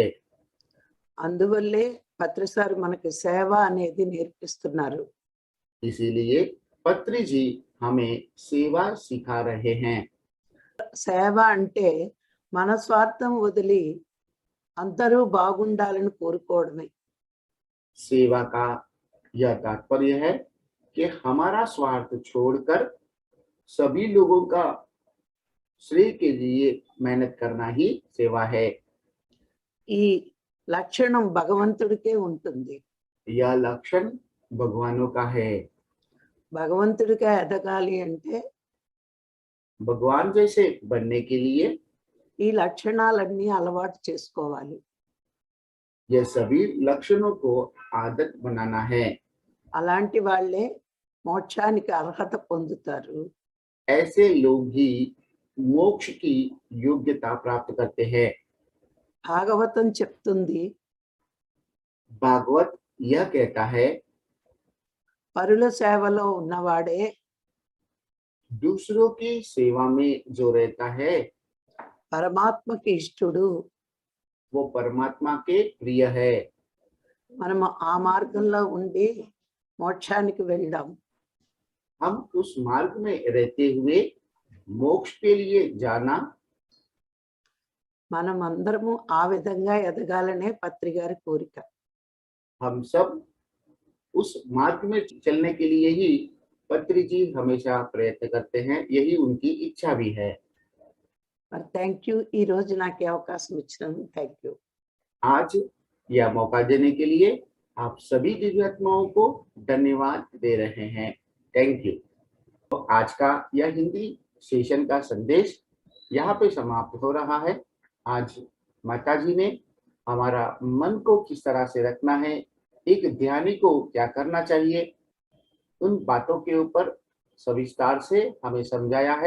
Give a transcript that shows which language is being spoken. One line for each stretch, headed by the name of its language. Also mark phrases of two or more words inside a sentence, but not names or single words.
Telugu: అందువల్లే పత్రిసారి మనకి సేవ అనేది నేర్పిస్తున్నారు.
Hindi: इसीलिए पत्री जी हमें सेवा सिखा रहे हैं।
Telugu: సేవ అంటే మన స్వార్థం వదిలి అందరూ బాగుండాలని కోరుకోవడమే.
Hindi: सेवा का यह तात्पर्य है कि हमारा स्वार्थ छोड़कर सभी लोगों का श्रेय के लिए मेहनत करना ही सेवा है।
Telugu: ఈ లక్షణం భగవంతుడికే ఉంటుంది.
Hindi: यह लक्षण भगवानों का है।
Telugu: భగవంతుడిగా ఎదగాలి అంటే
Hindi: भगवान जैसे बनने के लिए
Telugu: ఈ లక్షణాలన్నీ అలవాటు చేసుకోవాలి.
Hindi: यह सभी लक्षणों को आदत बनाना है।
Telugu: అలాంటి వాళ్ళే మోక్షానికి అర్హత పొందుతారు.
Hindi: ऐसे लोग ही मोक्ष की योग्यता प्राप्त करते हैं।
Telugu: భాగవతం చెప్తుంది
Hindi: भागवत यह कहता है
Telugu: పరుల సేవలో ఉన్నవాడే
Hindi: दूसरों की सेवा में जो रहता है
Telugu: పరమాత్మకి ఇష్టడు.
Hindi: वो परमात्मा के प्रिय है।
Telugu: మనము ఆ మార్గంలో ఉండి మోక్షానికి వెళ్దాం.
Hindi: हम उस मार्ग में रहते हुए मोक्ष के लिए जाना,
Telugu: మనం అందరము ఆ విధంగా ఎదగాలనే పత్రి గారి కోరిక.
Hindi: हम सब उस मार्ग में चलने के लिए ही पत्री जी हमेशा प्रयत्न करते हैं। यही उनकी इच्छा भी है।
Telugu: మరి
English: thank you,
Telugu: ఈ రోజు నాకు ఈ అవకాశం ఇచ్చినందుకు
English: thank you.
Hindi: आज यह मौका देने के लिए आप सभी दिव्यात्माओं को धन्यवाद दे रहे हैं।
English: thank you.
Hindi: तो आज का यह हिंदी सेशन का संदेश यहाँ पे समाप्त हो रहा है। आज माता जी ने हमारा मन को किस तरह से रखना है, एक ध्यानी को क्या करना चाहिए, उन बातों के ऊपर सविस्तार से हमें समझाया है।